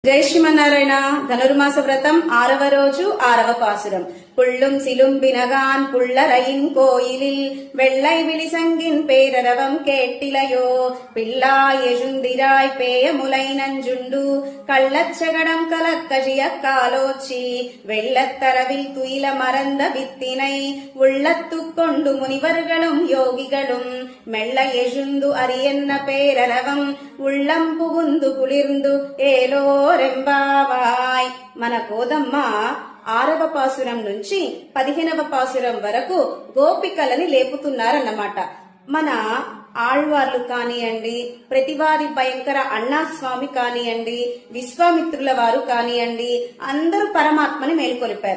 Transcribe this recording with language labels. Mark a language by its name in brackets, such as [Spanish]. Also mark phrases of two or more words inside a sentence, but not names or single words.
[Telugu] జై శ్రీమన్నారాయణ. ధనుర్మాస వ్రతం 6వ రోజు 6వ పాసురం. [Tamil] புள்ளும் சிலும்பினகான் புள்ளரையின் கோயிலில் வெள்ளை விழிசங்கின் பேரரவம் கேட்டிலையோ பிள்ளாய் எழுந்திராய் பேயமுலை நஞ்சுண்டு கள்ளச்சகடம் கலக்கழிய காலோச்சி வெள்ளத்தரவில் துயில மறந்த வித்தினை உள்ளத்துக்கொண்டு முனிவர்களும் யோகிகளும் மெல்ல எழுந்து அரியன்ன பேரரவம் உள்ளம் புகுந்து குளிர்ந்து ఏలోరెంబావాయ్. [Telugu] మన కోదమ్మ 6వ పాసురం నుంచి 15వ పాసురం వరకు గోపికలని లేపుతున్నారన్నమాట. మన ఆళ్వార్లు కానియండి, ప్రతివారి భయంకర అన్నాస్వామి కానియండి, విశ్వామిత్రుల వారు కానియండి, అందరూ పరమాత్మని మేల్కొలిపారు.